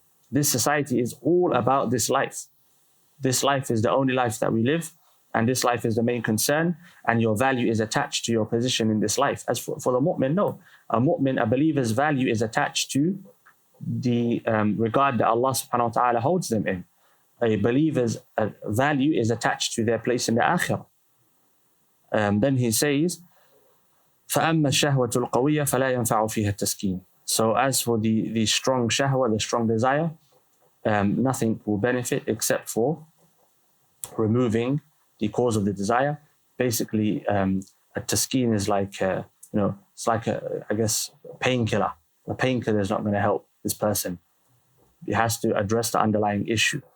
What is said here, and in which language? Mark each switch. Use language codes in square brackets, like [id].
[en] This society is all about this life. This life is the only life that we live, and this life is the main concern, and your value is attached to your position in this life. As for the mu'min, no. A believer's value is attached to the regard that Allah [ar] subhanahu wa ta'ala [en] holds them in. A believer's value is attached to their place in the akhirah. Then he says, [ar] فَأَمَّا الشَّهْوَةُ الْقَوِيَّةُ فَلَا يَنْفَعُ فِيهَا التَّسْكِينُ. [en] So as for the strong shahwa, the strong desire, nothing will benefit except for removing the cause of the desire. Basically, a taskeen is like, it's like a painkiller. A painkiller is not going to help this person. It has to address the underlying issue.